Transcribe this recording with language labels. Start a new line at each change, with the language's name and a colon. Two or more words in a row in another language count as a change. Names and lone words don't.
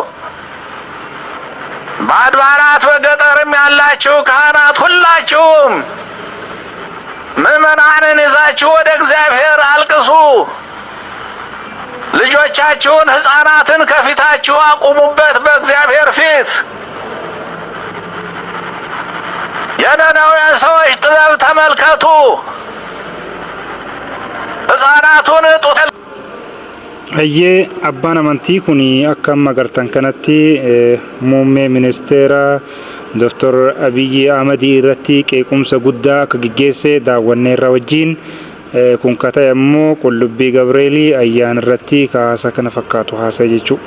Amharic: በአድባራት በገጠርም ያላችሁ ካህናት ሁላችሁም ምዕመናንን ይዛችሁ ወደ እግዚአብሔር አልቅሱ። ልጆቻችሁን ሕፃናትን ከፊታችሁ አቁሙበት በእግዚአብሔር ፊት። የነነዌን ሰዎች ጥበብ ተመልከቱ። ሕፃናቱን ጡት
Oromo: Ayyee abbaan amantii kun akka amma agartan kanatti muummee ministeera Dr. Abiy Ahmed irratti qeequmsa guddaa akka gaggeesse daawwanneerra wajjin kun kata immoo Qullubbii Gabreelii ayyaana irratti kaasa kana fakkaatu haasa'e jechuudha.